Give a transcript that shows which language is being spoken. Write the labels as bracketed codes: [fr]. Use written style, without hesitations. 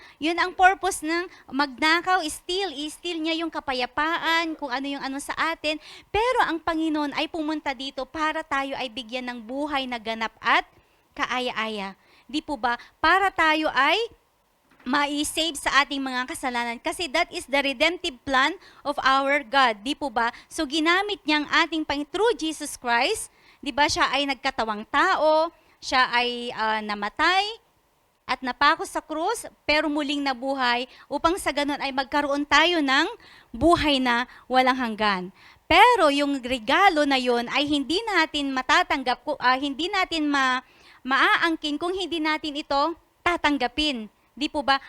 [tl] Yun ang purpose ng magnakaw, steal niya yung kapayapaan, kung ano yung ano sa atin. Pero ang Panginoon ay pumunta dito para tayo ay bigyan ng buhay na ganap at kaaya-aya. Di po ba? Para tayo ay ma-save sa ating mga kasalanan. [en] Kasi that is the redemptive plan of our God. [tl] Di po ba? So ginamit niya ang ating [en] through Jesus Christ. [tl] Di ba? Siya ay nagkatawang tao. Siya ay namatay at napako sa krus, pero muling nabuhay upang sa ganun ay magkaroon tayo ng buhay na walang hanggan. Pero yung regalo na yun ay hindi natin matatanggap, hindi natin maaangkin kung hindi natin ito tatanggapin. Di po ba?